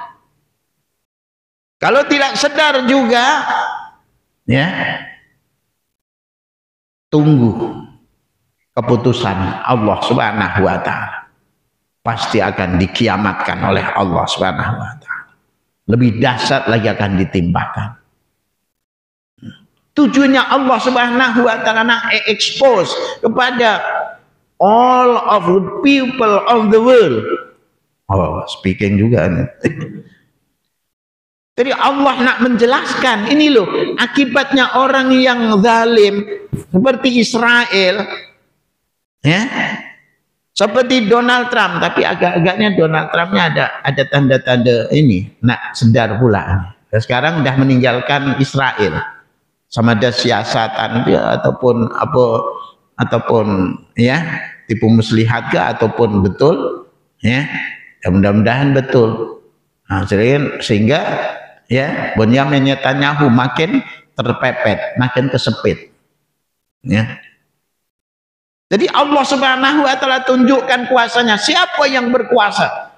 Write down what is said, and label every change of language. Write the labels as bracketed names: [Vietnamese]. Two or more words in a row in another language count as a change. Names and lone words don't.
[Malay] Kalau tidak sedar juga, ya, tunggu keputusan [Arabic] الله سبحانه وتعالى. [Malay] Pasti akan dikiamatkan oleh [Arabic] الله سبحانه وتعالى. [Malay] Lebih dahsyat lagi akan ditimpakan. Tujuannya [Arabic] الله سبحانه وتعالى [Malay] nak expose kepada [English] all of the people of the world. [Malay] Oh, speaking juga nih. Jadi Allah nak menjelaskan, ini loh akibatnya orang yang zalim seperti Israel, ya, seperti Donald Trump. Tapi agak-agaknya Donald Trumpnya ada tanda-tanda ini nak sedar pula. Sekarang dah meninggalkan Israel, sama ada siasatan dia ataupun ya tipu muslihat ke ataupun betul, ya, mudah-mudahan betul. Nah, sehingga ya Benyamin Netanyahu makin terpepet, makin kesepit, ya. Jadi [Arabic] الله سبحانه وتعالى [Malay] tunjukkan kuasanya. Siapa yang berkuasa?